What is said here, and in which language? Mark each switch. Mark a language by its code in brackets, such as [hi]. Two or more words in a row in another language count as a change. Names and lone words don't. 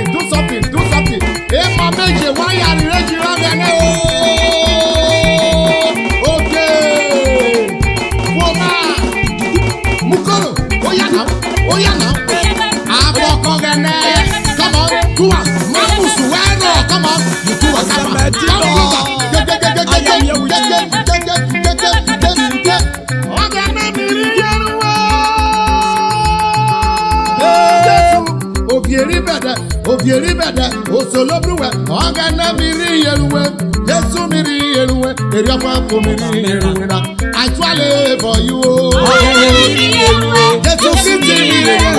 [en] Hey, my major, why are you ready? Okay, Ufoma, Mukoro. Oh yeah now. Oghene, come on, do it. Mamusu, come on, you do it. [urh] Oghene miri yer'uwe. Jesu, obieri bede. solo bluwe. Oghene miri yer'uwe. Jesu miri yer'uwe. Eriafa miri yer'uwe na. [en] I twirl for you. [urh] Oghene miri yer'uwe. Jesu miri yer'uwe.